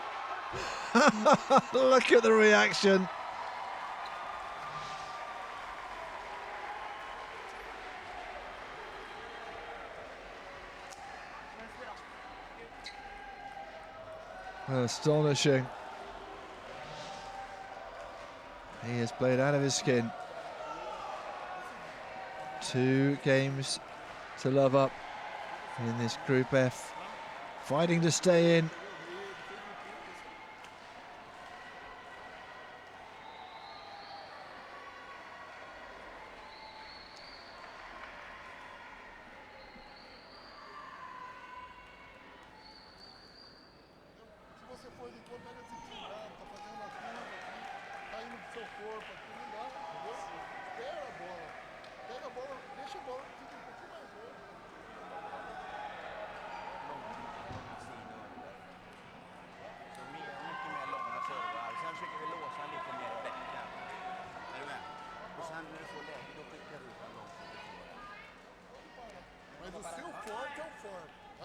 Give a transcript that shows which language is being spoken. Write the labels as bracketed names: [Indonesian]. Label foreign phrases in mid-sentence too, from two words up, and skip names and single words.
[English] Look at the reaction. Astonishing. He has played out of his skin. 2 games to love up in this Group F. Fighting to stay in. [Portuguese] Se você for de corpo, pega desequilibrado, tá fazendo uma curva aqui, tá indo pro seu corpo aqui, não dá, entendeu? Espera a bola. Pega a bola, deixa a bola, fica um pouquinho mais longe. [Swedish] Sen försöker vi låsa lite mer i bäcken. Är du med? Och sen när du får läge, då skickar du ut den långt. [Portuguese] Mas o seu forte é o forte, tá?